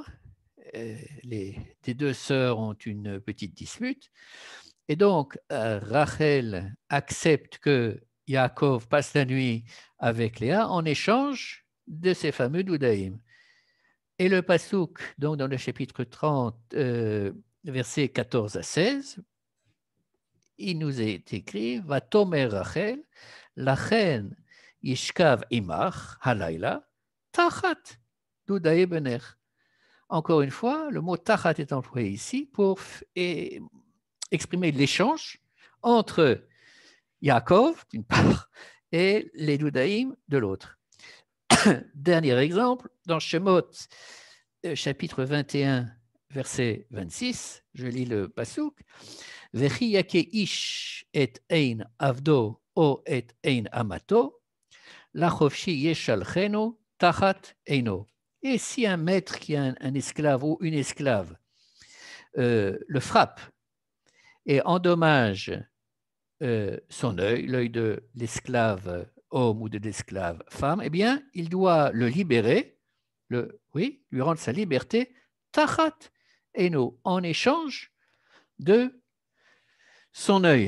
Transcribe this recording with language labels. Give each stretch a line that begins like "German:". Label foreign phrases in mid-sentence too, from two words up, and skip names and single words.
French: Les deux sœurs ont une petite dispute, et donc Rachel accepte que Yaakov passe la nuit avec Léa en échange de ces fameux doudaïm. Et le pasouk, donc dans le chapitre 30, versets 14 à 16, il nous est écrit
Hebrew: ותאמר רחל לכן ישכב עמך הלילה תחת דודאי בנך.
French: Encore une fois, le mot tachat est employé ici pour exprimer l'échange entre Yaakov, d'une part, et les doudaïm de l'autre. Dernier exemple, dans Shemot, chapitre 21, verset 26, je lis le pasouk.
Hebrew: וכי יכה איש את עין עבדו או את עין אמתו לחפשי ישלחנו תחת עינו.
French: Et si un maître qui a un esclave ou une esclave le frappe et endommage son œil, l'œil de l'esclave homme ou de l'esclave femme, eh bien, il doit le libérer, lui rendre sa liberté,
Hebrew: תחת עינו,
French: en échange de son œil.